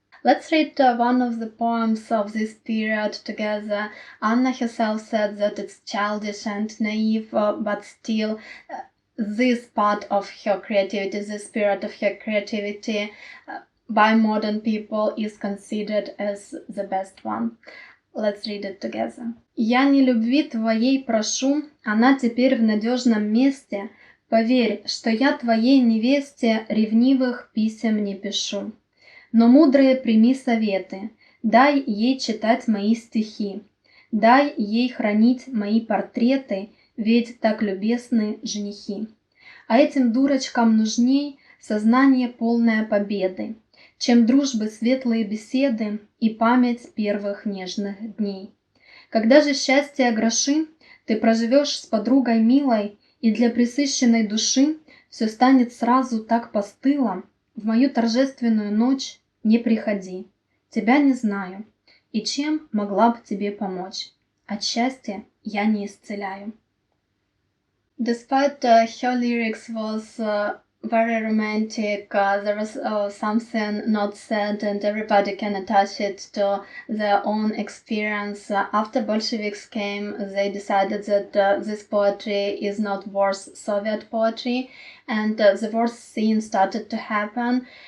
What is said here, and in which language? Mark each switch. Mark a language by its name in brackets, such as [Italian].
[English] Let's read one of the poems of this period together. Anna herself said that it's childish and naive, but still this part of her creativity, this spirit of her creativity, by modern people is considered as the best one. Let's read it together. [Russian] «Я не любви твоей прошу, она теперь в надежном месте. Поверь, что я твоей невесте ревнивых писем не пишу. Но мудрые прими советы, дай ей читать мои стихи, дай ей хранить мои портреты, ведь так любезны женихи. А этим дурочкам нужней сознание полное победы, чем дружбы светлые беседы и память первых нежных дней. Когда же счастье гроши ты проживешь с подругой милой, и для пресыщенной души все станет сразу так постыло, в мою торжественную ночь не приходи, тебя не знаю, и чем могла б тебе помочь? От счастья я не исцеляю». [English] Despite her lyrics was very romantic, there was something not said, and everybody can attach it to their own experience. After Bolsheviks came, they decided that this poetry is not worth Soviet poetry, and the worst thing started to happen.